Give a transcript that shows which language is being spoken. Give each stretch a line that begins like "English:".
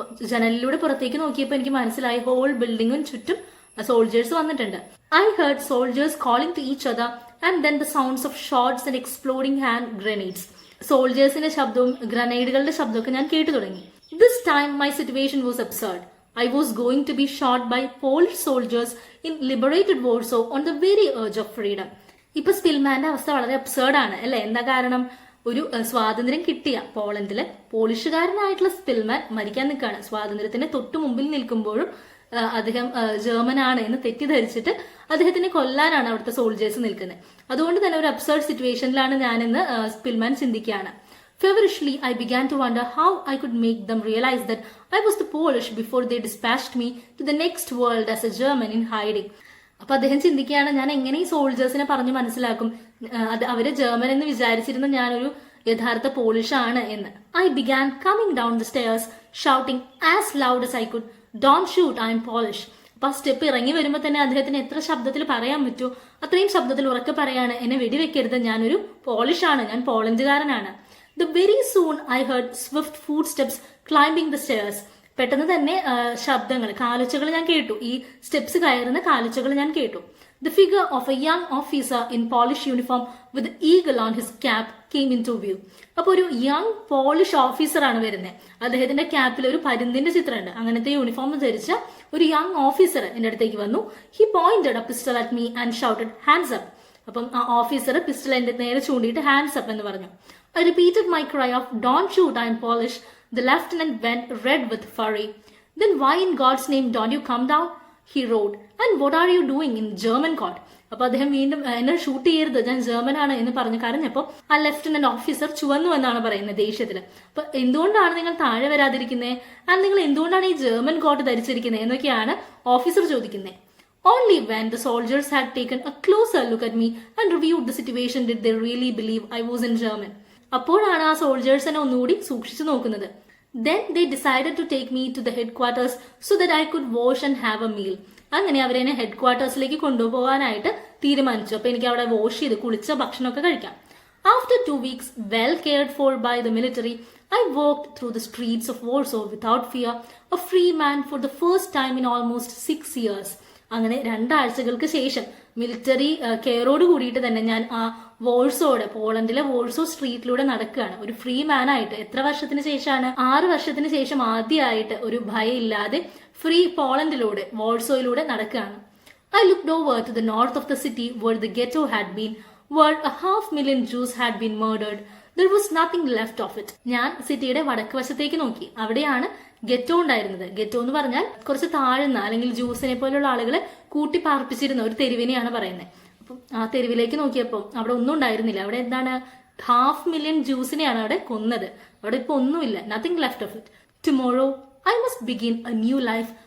Malayalam: ജനലിലൂടെ പുറത്തേക്ക് നോക്കിയപ്പോൾ എനിക്ക് മനസ്സിലായി ഹോൾ ബിൽഡിംഗും ചുറ്റും സോൾജേഴ്സ് വന്നിട്ടുണ്ട്.
English: I heard soldiers calling to each other and then the sounds of shots and exploding hand grenades.
Malayalam: സോൾജേഴ്സിന്റെ ശബ്ദവും ഗ്രനേഡുകളുടെ ശബ്ദമൊക്കെ ഞാൻ കേട്ടു തുടങ്ങി.
English: This time my situation was absurd. I was going to be shot by Polish soldiers in liberated Warsaw on the very edge of freedom.
Malayalam: ഇപ്പൊ സ്പിൽമാന്റെ അവസ്ഥ വളരെ absurd ആണ് അല്ലെ? എന്താ കാരണം? ഒരു സ്വാതന്ത്ര്യം കിട്ടിയ പോളണ്ടിലെ പോളിഷുകാരനായിട്ടുള്ള സ്പിൽമാൻ മരിക്കാൻ നിൽക്കുകയാണ്. സ്വാതന്ത്ര്യത്തിന് തൊട്ടു മുമ്പിൽ നിൽക്കുമ്പോഴും അദ്ദേഹം ജർമ്മനാണ് എന്ന് തെറ്റിദ്ധരിച്ചിട്ട് അദ്ദേഹത്തിനെ കൊല്ലാനാണ് അവിടുത്തെ സോൾജേഴ്സ് നിൽക്കുന്നത്. അതുകൊണ്ട് തന്നെ ഒരു അബ്സേർഡ് സിറ്റുവേഷനിലാണ് ഞാനെന്ന് സ്പിൽമാൻ ചിന്തിക്കുകയാണ്.
English: Feverishly, I began to wonder how I could make them realize that I was the Polish before they dispatched me to the next world as a German in hiding.
Malayalam: അപ്പൊ അദ്ദേഹം ചിന്തിക്കുകയാണ്, ഞാൻ എങ്ങനെ ഈ സോൾജേഴ്സിനെ പറഞ്ഞു മനസ്സിലാക്കും അവര് ജർമ്മൻ എന്ന് വിചാരിച്ചിരുന്ന ഞാനൊരു യഥാർത്ഥ പോളിഷ് ആണ് എന്ന്.
English: I began coming down the stairs, shouting as loud as I could, "Don't shoot, I am Polish."
Malayalam: അപ്പൊ ആ സ്റ്റെപ്പ് ഇറങ്ങി വരുമ്പോൾ തന്നെ അദ്ദേഹത്തിന് എത്ര ശബ്ദത്തിൽ പറയാൻ പറ്റുമോ അത്രയും ശബ്ദത്തിൽ ഉറക്കെ പറയാണ്, എന്നെ വെടിവെക്കരുത്, ഞാനൊരു പോളിഷ് ആണ്, ഞാൻ പോളണ്ടുകാരനാണ്.
English: The very soon I heard swift footsteps climbing the stairs.
Malayalam: പെട്ടെന്ന് തന്നെ ശബ്ദങ്ങൾ, കാലുച്ചകൾ ഞാൻ കേട്ടു. ഈ സ്റ്റെപ്സ് കയറുന്ന കാലുച്ചകൾ ഞാൻ കേട്ടു.
English: The figure of a young officer in Polish uniform with the eagle on his cap came into view.
Malayalam: അപ്പൊ ഒരു യങ് പോളിഷ് ഓഫീസർ ആണ് വരുന്നത്. അദ്ദേഹത്തിന്റെ ക്യാപ്പിൽ ഒരു പരുന്തിന്റെ ചിത്രമുണ്ട്. അങ്ങനത്തെ യൂണിഫോം ധരിച്ച ഒരു യങ് ഓഫീസർ എന്റെ അടുത്തേക്ക് വന്നു.
English: He pointed a pistol at me and shouted, "Hands up."
Malayalam: അപ്പം ആ ഓഫീസർ പിസ്റ്റൾ എന്റെ നേരെ ചൂണ്ടിയിട്ട്
English: hands up
Malayalam: എന്ന് പറഞ്ഞു.
English: I repeated my cry of "Don't shoot, I am Polish." The lieutenant went red with fury. "Then why in God's name don't you come down?" he roared. "And what are you doing in German court?"
Malayalam: അപ്പൊ അദ്ദേഹം വീണ്ടും എന്നെ shoot ചെയ്യരുത്, ഞാൻ German ആണ് എന്ന് പറഞ്ഞു കരഞ്ഞപ്പോ ആ ലെഫ്റ്റനന്റ് ഓഫീസർ ചുവന്നു എന്നാണ് പറയുന്നത് ദേഷ്യത്തില്. അപ്പൊ എന്തുകൊണ്ടാണ് നിങ്ങൾ താഴെ വരാതിരിക്കുന്നത്, ആൻഡ് നിങ്ങൾ എന്തുകൊണ്ടാണ് ഈ ജർമ്മൻ കോട്ട് ധരിച്ചിരിക്കുന്നത് എന്നൊക്കെയാണ് ഓഫീസർ ചോദിക്കുന്നത്.
English: Only when the soldiers had taken a closer look at me and reviewed the situation did they really believe I was in German.
Malayalam: അപ്പോഴാണ് ആ സോൾജേഴ്സിനെ ഒന്നുകൂടി സൂക്ഷിച്ചു നോക്കുന്നത്.
English: Then they decided to take me to the headquarters so that I could wash and have a meal.
Malayalam: അങ്ങനെ അവരെന്നെ head ക്വാർട്ടേഴ്സിലേക്ക് കൊണ്ടുപോകാനായിട്ട് തീരുമാനിച്ചു. അപ്പൊ എനിക്ക് അവിടെ വാഷ് ചെയ്ത് കുളിച്ച ഭക്ഷണമൊക്കെ കഴിക്കാം.
English: After 2 weeks, well cared for by the military, I walked through the streets of Warsaw without fear, a free man for the first time in almost 6 years.
Malayalam: അങ്ങനെ 2 ആഴ്ചകൾക്ക് ശേഷം മിലിറ്ററി കെയറോട് കൂടിയിട്ട് തന്നെ ഞാൻ ആ വോൾസോടെ, പോളണ്ടിലെ വോൾസോ സ്ട്രീറ്റിലൂടെ നടക്കുകയാണ് ഒരു ഫ്രീ മാൻ ആയിട്ട്. എത്ര വർഷത്തിന് ശേഷമാണ്? 6 വർഷത്തിന് ശേഷം ആദ്യമായിട്ട് ഒരു ഭയം ഇല്ലാതെ ഫ്രീ പോളണ്ടിലൂടെ, വോൾസോയിലൂടെ നടക്കുകയാണ്.
English: I looked over to the north of the city where the ghetto had been, where 500,000 Jews had been murdered. There was nothing left of it.
Malayalam: ഞാൻ സിറ്റിയുടെ വടക്ക് വശത്തേക്ക് നോക്കി. അവിടെയാണ് ഗെറ്റോ ഉണ്ടായിരുന്നത്. ഗെറ്റോ എന്ന് പറഞ്ഞാൽ കുറച്ച് താഴ്ന്ന, അല്ലെങ്കിൽ ജ്യൂസിനെ പോലുള്ള ആളുകളെ കൂട്ടി പാർപ്പിച്ചിരുന്ന ഒരു തെരുവിനെയാണ് പറയുന്നത്. അപ്പം ആ തെരുവിലേക്ക് നോക്കിയപ്പോൾ അവിടെ ഒന്നും ഉണ്ടായിരുന്നില്ല. അവിടെ എന്താണ്, 500,000 ജ്യൂസിനെയാണ് അവിടെ കൊന്നത്. അവിടെ ഇപ്പൊ ഒന്നുമില്ല.
English: Nothing left of it. Tomorrow I must begin a new life